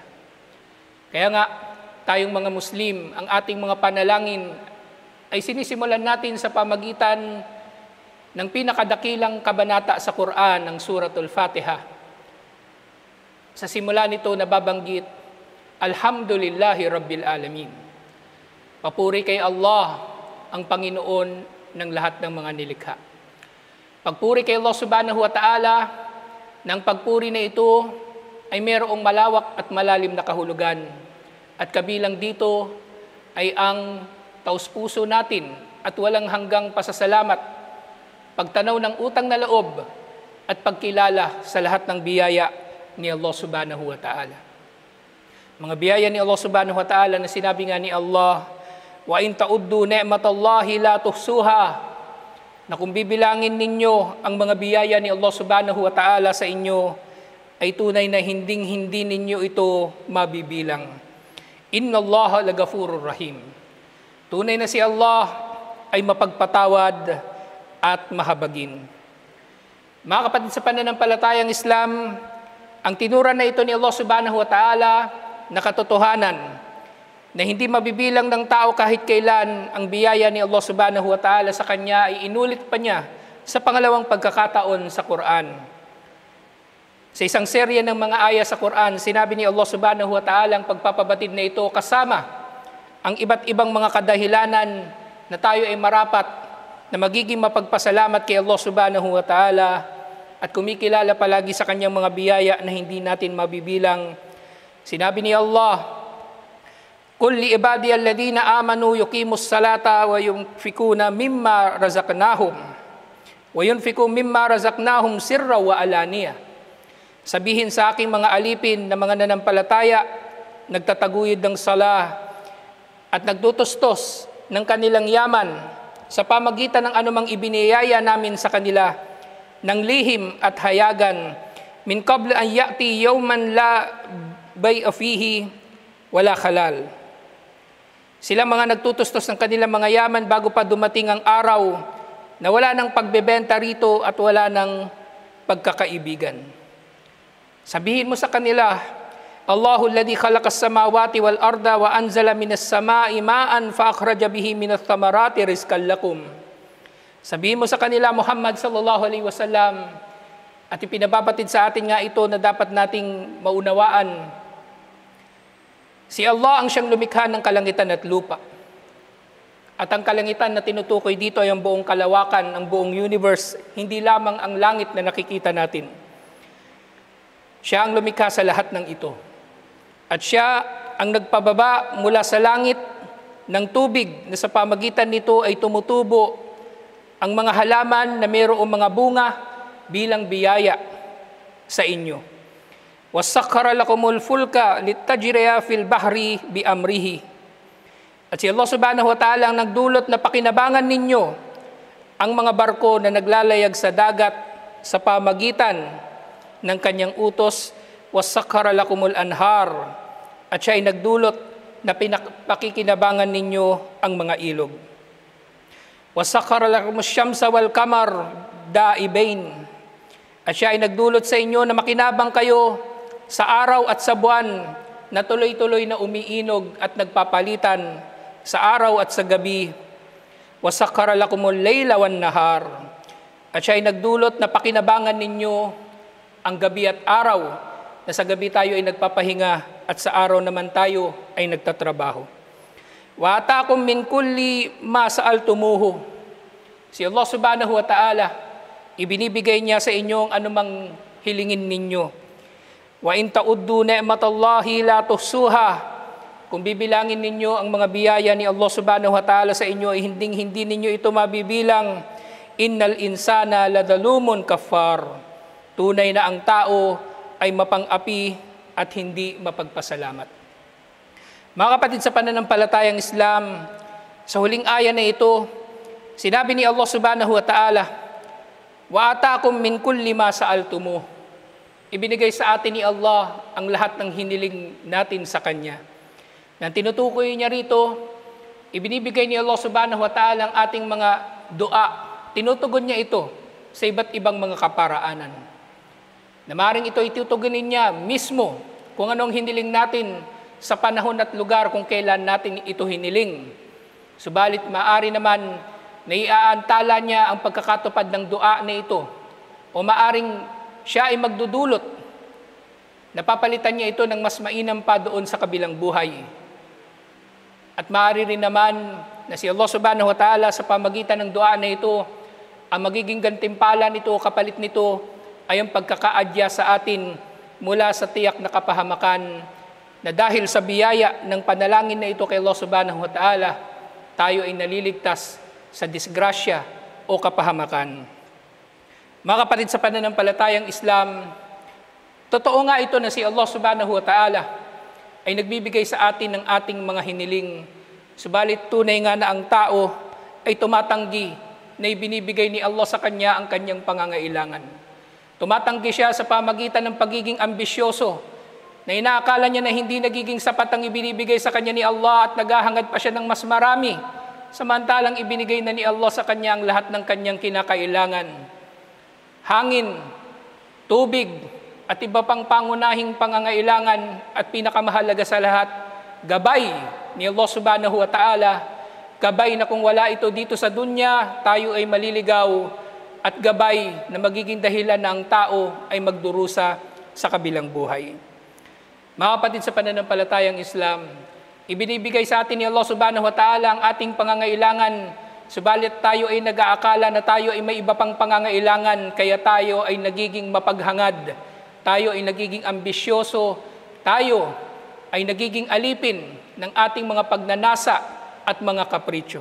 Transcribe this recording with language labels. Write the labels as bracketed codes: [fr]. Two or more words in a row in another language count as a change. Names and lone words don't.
[tl] Kaya nga, tayong mga Muslim, ang ating mga panalangin ay sinisimulan natin sa pamagitan ng pinakadakilang kabanata sa Quran, ng Suratul Fatiha. Sa simula nito nababanggit, [ar] الحمد لله رب العالمين. [tl] Papuri kay Allah, ang Panginoon ng lahat ng mga nilikha. Pagpuri kay Allah [ar] سبحانه وتعالى, [tl] ng pagpuri na ito ay mayroong malawak at malalim na kahulugan. At kabilang dito ay ang taus-puso natin at walang hanggang pasasalamat, pagtanaw ng utang na loob at pagkilala sa lahat ng biyaya ni Allah [ar] سبحانه وتعالى. [tl] Mga biyaya ni Allah [ar] سبحانه وتعالى [tl] na sinabi nga ni Allah, [ar] وإن تعدوا نعمة الله لا تحصوها, [tl] na kung bibilangin ninyo ang mga biyaya ni Allah [ar] سبحانه وتعالى [tl] sa inyo, ay tunay na hinding-hindi ninyo ito mabibilang. [ar] إن الله لغفور رحيم. [tl] Tunay na si Allah ay mapagpatawad at mahabagin. Mga kapatid sa pananampalatayang Islam, ang tinuran na ito ni Allah [ar] سبحانه وتعالى [tl] na katotohanan, na hindi mabibilang ng tao kahit kailan ang biyaya ni Allah [ar] سبحانه وتعالى [tl] sa kanya, ay inulit pa niya sa pangalawang pagkakataon sa Quran. Sa isang serye ng mga aya sa Quran, sinabi ni Allah [ar] سبحانه وتعالى [tl] ang pagpapabatid na ito kasama ang iba't ibang mga kadahilanan na tayo ay marapat na magiging mapagpasalamat kay Allah [ar] سبحانه وتعالى [tl] at kumikilala palagi sa kanyang mga biyaya na hindi natin mabibilang. Sinabi ni Allah, [ar] قل لعبادي الذين آمنوا يقيموا الصلاة وينفقوا مما رزقناهم سرا وعلانية. [tl] Sabihin sa aking mga alipin na mga nanampalataya, nagtataguyod ng sala at nagtutustos ng kanilang yaman sa pamagitan ng anumang ibiniyaya namin sa kanila ng lihim at hayagan [ar] من قبل أن يأتي يوم لا بيع فيه ولا خلال. [tl] Sila mga nagtutustos ng kanilang mga yaman bago pa dumating ang araw na wala ng pagbebenta rito at wala ng pagkakaibigan. Sabihin mo sa kanila, [ar] الله الذي خلق السماوات والأرض وأنزل من السماء ماء فأخرج به من الثمرات رزقا لكم. [tl] Sabihin mo sa kanila, [ar] محمد صلى الله عليه وسلم, [tl] at ipinababatid sa atin nga ito na dapat nating maunawaan. Si Allah ang siyang lumikha ng kalangitan at lupa. At ang kalangitan na tinutukoy dito ay ang buong kalawakan, ang buong universe, hindi lamang ang langit na nakikita natin. Siya ang lumikha sa lahat ng ito. At siya ang nagpababa mula sa langit ng tubig na sa pamagitan nito ay tumutubo ang mga halaman na mayroong mga bunga bilang biyaya sa inyo. [ar] وَسَخَّرَ لَكُمُ الْفُلْكَ لِتَجْرِيَ فِي الْبَحْرِ بِأَمْرِهِ. [tl] At si Allah [ar] سبحانه وتعالى [tl] ang nagdulot na pakinabangan ninyo ang mga barko na naglalayag sa dagat sa pamagitan ng kanyang utos. [ar] وَسَخَّرَ لَكُمُ الْأَنْهَارِ. [tl] At siya ay nagdulot na pakikinabangan ninyo ang mga ilog. [ar] وَسَخَّرَ لَكُمُ الشَّمْسَ وَالْقَمَرَ دَائِبَيْنِ. [tl] At siya ay nagdulot sa inyo na makinabang kayo sa araw at sa buwan na tuloy-tuloy na umiinog at nagpapalitan sa araw at sa gabi. [ar] وَسَخَّرَ لَكُمُ اللَّيْلَ وَالنَّهَارَ. [tl] At siya ay nagdulot na pakinabangan ninyo ang gabi at araw, na sa gabi tayo ay nagpapahinga at sa araw naman tayo ay nagtatrabaho. [ar] وَآتَاكُم مِّن كُلِّ مَا سَأَلْتُمُوهُ. [tl] Si Allah [ar] سبحانه وتعالى, [tl] ibinibigay niya sa inyo ang anumang hilingin ninyo. [ar] وإن تعدوا نعمة الله لا تحصوها. [tl] Kung bibilangin ninyo ang mga biyaya ni Allah [ar] سبحانه وتعالى [tl] sa inyo, ay hindi ninyo ito mabibilang. [ar] إن الإنسان لظلوم كفار. [tl] Tunay na ang tao ay mapang-api at hindi mapagpasalamat. Mga kapatid sa pananampalatayang Islam, sa huling aya na ito, sinabi ni Allah [ar] سبحانه وتعالى, وآتاكم من كل ما سألتموه. [tl] Ibinigay sa atin ni Allah ang lahat ng hiniling natin sa Kanya. Nang tinutukoy niya rito, ibinibigay ni Allah [ar] سبحانه وتعالى [tl] ang ating mga dua. Tinutugon niya ito sa iba't ibang mga kaparaanan. Na maring ito itutugunin niya mismo kung anong hiniling natin sa panahon at lugar kung kailan natin ito hiniling. Subalit maaari naman naiaantala niya ang pagkakatupad ng dua na ito, o maaring siya ay magdudulot, napapalitan niya ito ng mas mainam pa doon sa kabilang buhay. At maaari rin naman na si Allah [ar] سبحانه وتعالى [tl] sa pamagitan ng dua na ito, ang magiging gantimpala nito, kapalit nito, ay ang pagkakaadya sa atin mula sa tiyak na kapahamakan, na dahil sa biyaya ng panalangin na ito kay Allah [ar] سبحانه وتعالى, [tl] tayo ay naliligtas sa disgrasya o kapahamakan. Mga kapatid sa pananampalatayang Islam, totoo nga ito na si Allah [ar] سبحانه وتعالى [tl] ay nagbibigay sa atin ng ating mga hiniling. Subalit tunay nga na ang tao ay tumatanggi na ibinibigay ni Allah sa kanya ang kanyang pangangailangan. Tumatanggi siya sa pamagitan ng pagiging ambisyoso, na inaakala niya na hindi nagiging sapat ang ibinibigay sa kanya ni Allah at naghahangad pa siya ng mas marami, samantalang ibinigay na ni Allah sa kanya ang lahat ng kanyang kinakailangan. Hangin, tubig, at iba pang pangunahing pangangailangan, at pinakamahalaga sa lahat, gabay ni Allah [ar] سبحانه وتعالى, [tl] gabay na kung wala ito dito sa dunya, tayo ay maliligaw, at gabay na magiging dahilan na ang tao ay magdurusa sa kabilang buhay. Mga kapatid sa pananampalatayang Islam, ibinibigay sa atin ni Allah [ar] سبحانه وتعالى [tl] ang ating pangangailangan, subalit tayo ay nag-aakala na tayo ay may iba pang pangangailangan, kaya tayo ay nagiging mapaghangad, tayo ay nagiging ambisyoso, tayo ay nagiging alipin ng ating mga pagnanasa at mga kapritsyo.